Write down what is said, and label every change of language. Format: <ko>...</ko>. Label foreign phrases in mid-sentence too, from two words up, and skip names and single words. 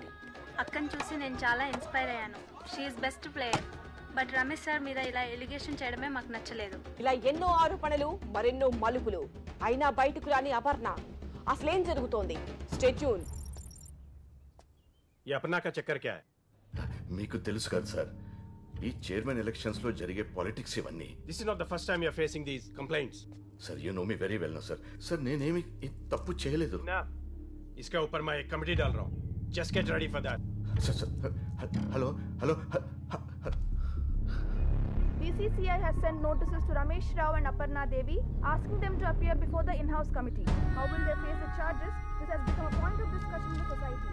<te>అక్కని చూసి నేను చాలా ఇన్స్పైర్ అయ్యాను.</te> <en>She's best player.</en> <te>బట్ రమేష్ సార్ మీద ఇలా ఎలిగేషన్ చేయడమే మాకు నచ్చలేదు. ఇలా ఎన్నో ఆరోపణలు, మరెన్నో మలుపులు, అయినా బయటకు రాని అపర్ణ. అసలేం జరుగుతోంది?</te> <en>stay tune.</en> <hi>ई अपर्णा का चक्कर क्या है?</hi> <te>మీకు తెలుసు కదా సార్, ఈ</te> <en>chairman elections</en> <te>లో జరిగే పాలిటిక్స్ ఇవన్నీ.</te> <en>This is not the first time you are facing these complaints. Sir you know me very well no sir. సార్ నేనేమి తప్పు చేయలేదు.</en> <hi>इसके ऊपर मैं एक कमेटी डाल रहा हूँ.</hi> <en>Just get ready for that. Sir hello. BCCI has sent notices to Ramesh Rao and Aparna Devi asking them to appear before the in-house committee. How will they face the charges? This has become a point of discussion in the society.</en>